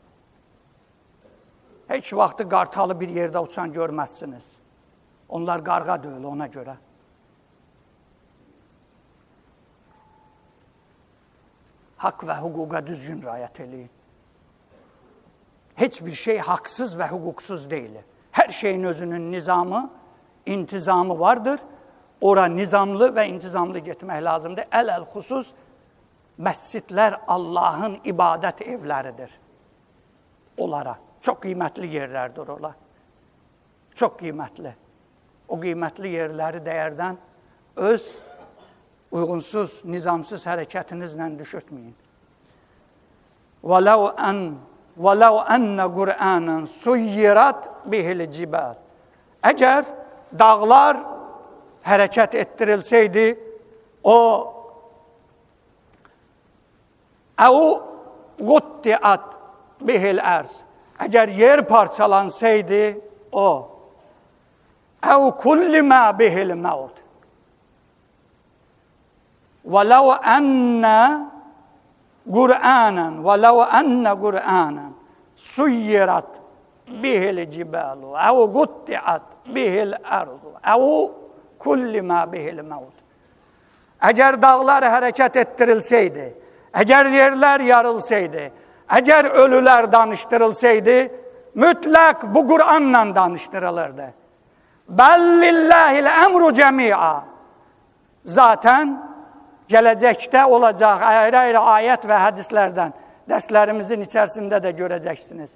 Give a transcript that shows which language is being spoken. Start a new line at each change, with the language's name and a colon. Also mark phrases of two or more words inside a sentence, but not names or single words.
Azerbaijani: Heç vaxtı qartalı bir yerdə uçan görməzsiniz. Onlar qarğa deyil ona görə. Haqq və hüquqa düzgün riayət eləyin.
Turkish: Hiçbir şey haksız ve hukuksuz değil. Her şeyin özünün nizamı, intizamı vardır. Ora nizamlı ve intizamlı gitmek lazımdır.
Azerbaijani: Husus məscidlər Allah'ın ibadet evləridir. Onlara.
Turkish: Çok kıymetli yerlerdir olar. Çok kıymetli. O kıymetli yerleri değerden öz uygunsuz, nizamsız hareketinizle düşürtmeyin.
Arabic: وَلَوْ أَنَّ قُرْآنًا سُيِّرَتْ بِهِ الْجِبَالِ
Turkish: Eğer dağlar hareket ettirilseydi, o
Arabic: اَوْ قُطِّعَتْ بِهِ الْاَرْضِ
Turkish: Eğer yer parçalansaydı, o
Arabic: اَوْ كُلِّمَا بِهِ الْمَوْتِ وَلَوْ أَنَّ قُرْآنًا سُيِّرَتْ بِهِ الْجِبَالُ اَوْ قُطِّعَتْ بِهِ الْاَرْضُ اَوْ كُلِّمَا بِهِ الْمَوْتِ
Turkish: Eğer dağlar hareket ettirilseydi, eğer yerler yarılsaydı, eğer ölüler danıştırılsaydı, mutlak bu Kur'an'la danıştırılırdı.
Arabic: بل لله الأمر جميعا.
Turkish: Zaten gelecekte olacak ayrı ayet ve hadislerden, derslerimizin içerisinde de göreceksiniz.